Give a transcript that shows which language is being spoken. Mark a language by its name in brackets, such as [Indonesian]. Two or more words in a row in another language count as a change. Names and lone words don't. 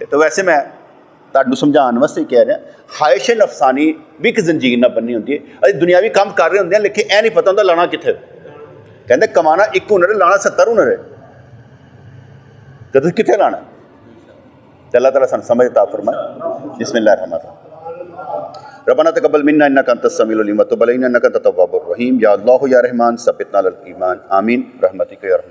[Punjabi] ਤਾਂ ਵੈਸੇ ਮੈਂ ਤੁਹਾਨੂੰ ਸਮਝਾਉਣ ਵਾਸਤੇ ਕਹਿ ਰਿਹਾ, ਖਾਹਿਸ਼ ਨਫਸਾਨੀ ਵੀ ਇੱਕ ਜ਼ੰਜੀਰ ਨਾਲ ਬੰਨੀ ਹੁੰਦੀ ਹੈ। ਅਸੀਂ ਦੁਨਿਆਵੀ ਕੰਮ ਕਰ ਰਹੇ ਹੁੰਦੇ ਹਾਂ ਲੇਕਿਨ ਇਹ ਨਹੀਂ ਪਤਾ ਹੁੰਦਾ ਲਾਣਾ ਕਿੱਥੇ। ਕਹਿੰਦੇ ਕਮਾਣਾ ਇੱਕ ਹੁਨਰ ਹੈ, ਲਾਣਾ 70 ਹੁਨਰ ਹੈ, ਤੇ ਤੁਸੀਂ ਕਿੱਥੇ ਲਾਣਾ। ਤੇ ਅੱਲਾਹ ਤਾਲਾ ਸਾਨੂੰ ਸਮਝ [Hindi] अता फरमाए। [Arabic] بسم الله الرحمن الرحيم. ربنا تقبل منا إنك أنت السميع العليم وتب علينا إنك أنت التواب الرحيم. يا الله يا رحمن ثبتنا على الإيمان آمين رحمتك يا